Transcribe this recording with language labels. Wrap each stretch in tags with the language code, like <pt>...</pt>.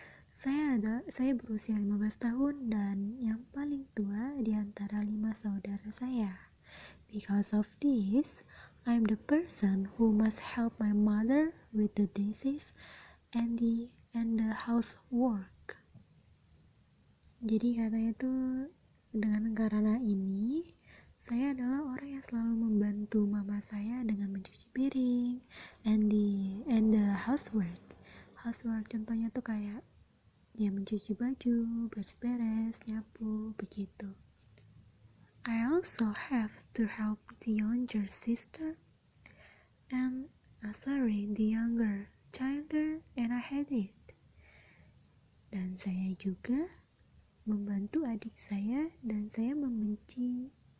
<id>Saya berusia 15 tahun dan yang paling tua di antara 5 saudara saya.</id> <en>Because of this, I'm the person who must help my mother with the dishes and the housework.</en> <id>Jadi katanya tuh karena ini saya adalah orang yang selalu membantu mama saya dengan mencuci piring</id> <en>and the housework.</en> <id>Housework contohnya tuh kayak ya mencuci baju, beres-beres, nyapu, begitu.</id> <en>I also have to help the younger sister and the younger childer, and I hate it.</en> <id>Dan saya juga membantu adik saya dan saya membencinya.</id>